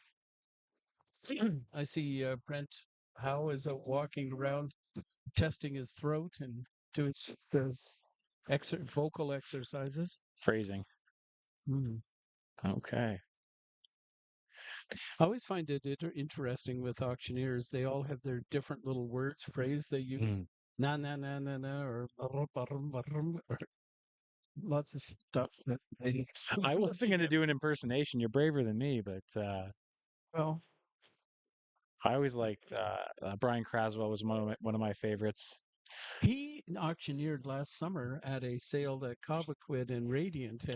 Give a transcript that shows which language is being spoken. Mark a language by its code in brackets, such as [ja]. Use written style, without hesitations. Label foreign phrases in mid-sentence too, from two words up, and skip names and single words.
[en] I see Brent Howe is walking around testing his throat and doing his vocal exercises. Phrasing. Okay. I always find it interesting with auctioneers. They all have their different little words, phrase they use. Na na na na na, or barum, barum, or lots of stuff that they. I wasn't going to do an impersonation. You're braver than me, but Well, I always liked Brian Craswell was one of my favorites. he auctioneered last summer at a sale that Cobequid and Radiant had